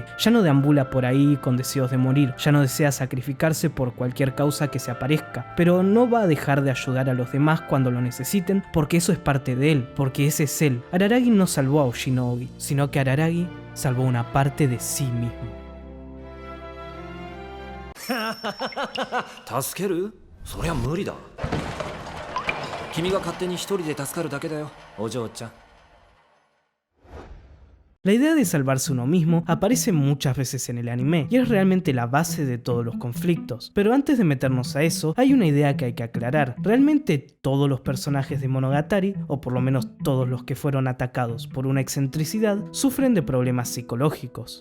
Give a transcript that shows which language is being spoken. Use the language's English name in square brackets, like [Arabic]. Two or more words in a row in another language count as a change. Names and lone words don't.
[Spanish] Ya no deambula por ahí con deseos de morir, ya no desea sacrificarse por cualquier causa que se aparezca, pero no va a dejar de ayudar a los demás cuando lo necesiten, porque eso es parte de él, porque ese es él. Araragi no salvó a Oshinogi, sino que Araragi salvó una parte de sí mismo. [Japanese] 助ける？そりゃ無理だ。君が勝手に一人で助かるだけだよ、お嬢ちゃん。 [Spanish] La idea de salvarse uno mismo aparece muchas veces en el anime y es realmente la base de todos los conflictos. Pero antes de meternos a eso, hay una idea que hay que aclarar. Realmente todos los personajes de Monogatari, o por lo menos todos los que fueron atacados por una excentricidad, sufren de problemas psicológicos.